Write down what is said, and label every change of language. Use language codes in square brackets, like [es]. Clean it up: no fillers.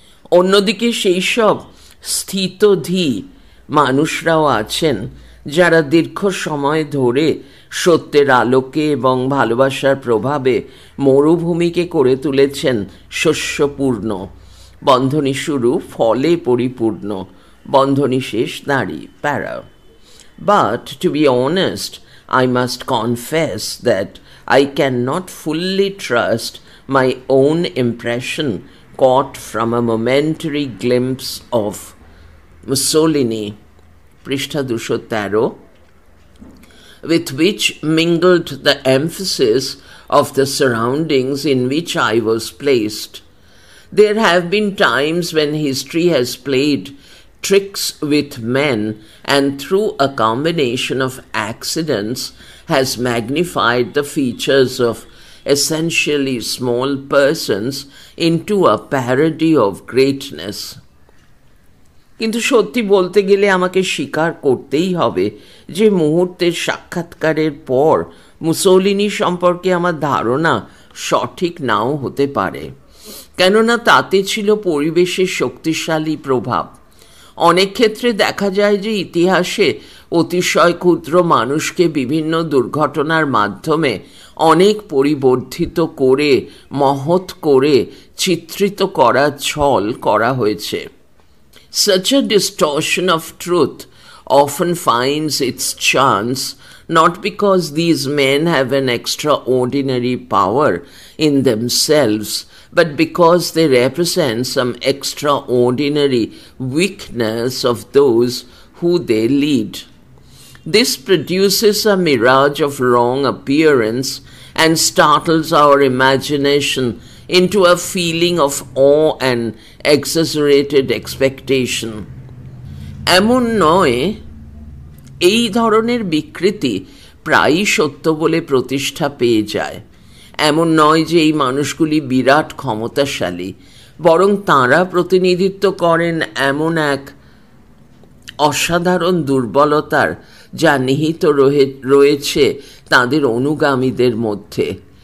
[bn] অন্যদিকে সেই সব স্থিতধী মানুষরাও আছেন যারা দীর্ঘ সময় ধরে সত্যের আলোকে এবং ভালোবাসার প্রভাবে মরুভূমিকে করে তুলেছেন শস্যপূর্ণ, বন্ধনী শুরু ফলে পরিপূর্ণ, বন্ধনী শেষ নারী প্যারা। [en] But to be honest, I must confess that I cannot fully trust my own impression caught from a momentary glimpse of Mussolini, Prishtha 213, with which mingled the emphasis of the surroundings in which I was placed. There have been times when history has played tricks with men and through a combination of accidents has magnified the features of essentially small persons into a parody of greatness. [bn] কিন্তু সত্যি বলতে গেলে আমাকে স্বীকার করতেই হবে যে মুহূর্তের সাক্ষাৎকারের পর মুসোলিনি সম্পর্কে আমার ধারণা সঠিক নাও হতে পারে, কেননা তাতে ছিল পরিবেশের শক্তিশালী প্রভাব। অনেক ক্ষেত্রে দেখা যায় যে ইতিহাসে অতিশয় ক্ষুদ্র মানুষকে বিভিন্ন দুর্ঘটনার মাধ্যমে অনেক পরিবর্ধিত করে মহৎ করে চিত্রিত করার ছল করা হয়েছে। [en] Such a distortion of truth often finds its chance not because these men have an extraordinary power in themselves, but because they represent some extraordinary weakness of those who they lead. This produces a mirage of wrong appearance and startles our imagination into a feeling of awe and exaggerated expectation. [bn] এমন নয়, এই ধরনের বিকৃতি প্রায়ই সত্য বলে প্রতিষ্ঠা পেয়ে যায়। এমন নয় যে এই মানুষগুলি বিরাট ক্ষমতাশালী, বরং তাঁরা প্রতিনিধিত্ব করেন এমন এক অসাধারণ দুর্বলতার যা নিহিত রয়েছে তাঁদের অনুগামীদের মধ্যে।